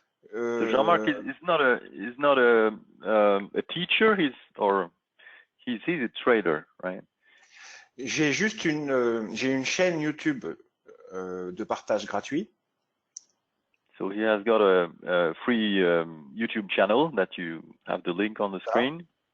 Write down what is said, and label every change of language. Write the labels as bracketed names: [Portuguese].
[English] So Jean-Marc is not a teacher. He's a trader, right? [French] J'ai juste une chaîne YouTube de partage gratuit. [English] So he has got a free YouTube channel that you have the link on the screen.